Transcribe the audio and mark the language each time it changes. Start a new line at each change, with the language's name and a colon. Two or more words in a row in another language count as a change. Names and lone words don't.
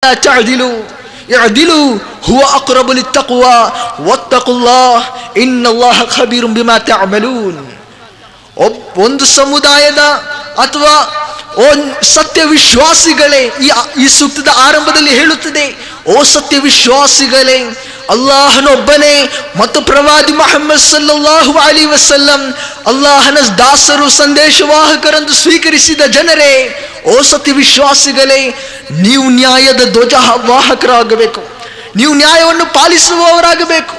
Arabic: تعدلوا اعدلوا هو أقرب للتقوى واتقوا الله إن الله خبير بما تعملون.
Kannada: ಒಂದು ಸಮುದಾಯದ ಅಥವಾ ಸತ್ಯ ವಿಶ್ವಾಸಿಗಳೇ, ಈ ಸೂಕ್ತದ ಆರಂಭದಲ್ಲಿ ಹೇಳುತ್ತದೆ, ಓ ಸತ್ಯ ವಿಶ್ವಾಸಿಗಳೇ, ಅಲ್ಲಾಹನೊಬ್ಬನೇ ಮತ್ತು ಪ್ರವಾದಿ ಮುಹಮ್ಮದ್
Arabic: صلى الله عليه وسلم
Kannada: ಅಲ್ಲಾಹನ ದಾಸರು ಸಂದೇಶವಾಹಕರೆಂದು ಸ್ವೀಕರಿಸಿದ ಜನರೇ, ಓ ಸತ್ಯ ವಿಶ್ವಾಸಿಗಳೇ, ನೀವು ನ್ಯಾಯದ ಧ್ವಜವಾಹಕರಾಗಬೇಕು, ನೀವು ನ್ಯಾಯವನ್ನು ಪಾಲಿಸುವವರಾಗಬೇಕು.